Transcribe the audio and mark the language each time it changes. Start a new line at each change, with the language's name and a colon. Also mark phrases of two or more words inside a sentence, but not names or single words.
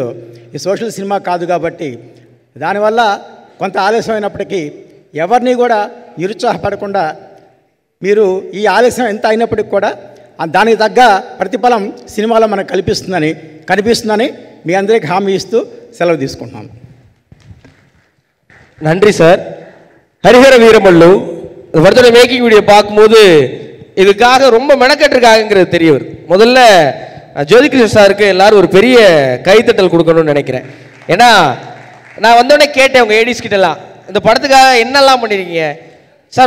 Telugu: ఈ సోషల్ సినిమా కాదు కాబట్టి దానివల్ల కొంత ఆలస్యం అయినప్పటికీ ఎవరిని కూడా నిరుత్సాహపడకుండా మీరు ఈ ఆలస్యం ఎంత అయినప్పటికి కూడా దానికి తగ్గ ప్రతిఫలం సినిమాలో మనకు కనిపిస్తుందని మీ అందరికీ హామీ ఇస్తూ సెలవు తీసుకుంటున్నాను.
Tamil: நன்றி சார். ஹரிஹர வீரமல்லு வருத்தனை
English: making video
Tamil: பார்க்கும்போது இதுக்காக ரொம்ப மெனக்கட்டுருக்காங்கிறது தெரிய வருது. முதல்ல ஜோதிகிருஷ்ண சாருக்கு எல்லாரும் ஒரு பெரிய கைத்தட்டல் கொடுக்கணும்னு நினைக்கிறேன். ஏன்னா நான் வந்தோடனே கேட்டேன் உங்கள் ஏடிஸ் கிட்டலாம், இந்த படத்துக்காக என்னெல்லாம் பண்ணியிருக்கீங்க சார்?